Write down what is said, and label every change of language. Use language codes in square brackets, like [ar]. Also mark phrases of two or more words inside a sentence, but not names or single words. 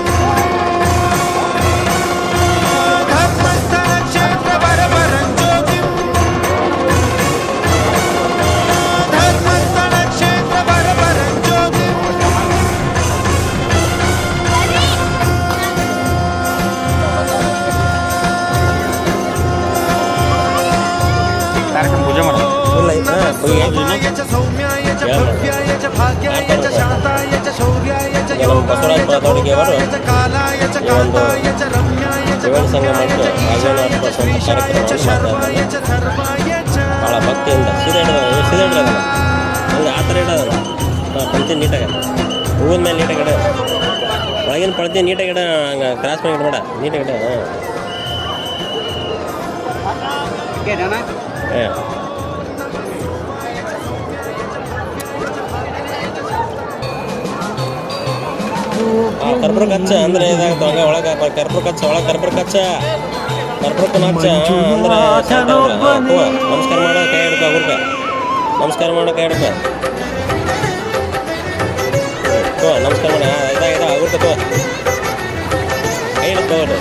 [sa] ಧರ್ಮಸ್ಥಳ ಕ್ಷೇತ್ರ ವರಪರಂ ಜ್ಯೋತಿಂ ಧರ್ಮಸ್ಥಳ ಕ್ಷೇತ್ರ ವರಪರಂ ಜ್ಯೋತಿಂ. [kn] ಪೂಜೆ ಮಾಡೋದು [sa] ಸೌಮ್ಯಾಯ ಚ ಸೌಮ್ಯಾಯ ಚ ಭವ್ಯಾಯ ಚ ಭಾಗ್ಯಾಯ ಚ ಶಾಂತಾಯ ಚ ಶೌರ್ಯಾಯ ಚ ಯೋಗಾಯ ಚ ಭೋಗಾಯ ಚ ಕಾಲಾಯ ಚ ಕಾಂತಾಯ ಚ ರಮ್ಯಾಯ ಚ ಗಮ್ಯಾಯ ಚ ಈಶಾಯ ಚ ಶ್ರೀಶಾಯ ಚ ಶರ್ವಾಯ ಚ ಸರ್ವಾಯ ಚ. [kn] ಭಾಳ ಭಕ್ತಿಯಿಂದ ಸೀದಾ ಇಡೋದಲ್ಲ ಹಂಗೆ ಆ ಥರ ಇಡೋದಲ್ಲ. ಪಂಕ್ತಿ ನೀಟಾಗಿ ಹೂವಿನ ಮೇಲೆ ನೀಟಾಗಿ ಇಡ, ಒಳಗಿನ ಪಂಕ್ತಿ ನೀಟಾಗಿ ಇಡ, ಹಂಗೆ ಕ್ರಾಸ್ ಮಾಡಿ ಇಡಬೇಡ, ನೀಟಾಗಿ ಇಡ. ಕರ್ಪೂರ ಕಚ್ಚ ಅಂದ್ರೆ ಇದಾಗುತ್ತೆ, ಹಂಗೆ ಒಳಗೆ ಕರ್ಪೂರ ಕಚ್ಚ, ಒಳಗೆ ಕರ್ಪೂರ ಕಚ್ಚ, ಕರ್ಪೂರಕ್ಕನ ಹಚ್ಚ ಅಂದ್ರೆ ನಮಸ್ಕಾರ ಮಾಡೋ ಕೈ ಹಿಡ್ಕೊ, ಅವ್ರಿಗೆ ನಮಸ್ಕಾರ ಮಾಡೋ ಕೈ ಹಿಡ್ಕೊ, ನಮಸ್ಕಾರ ಮಾಡಿ ಇದಾಗ ಅವ್ರಿಗೆ ಕೈ ಹಿಡ್ಕೊ.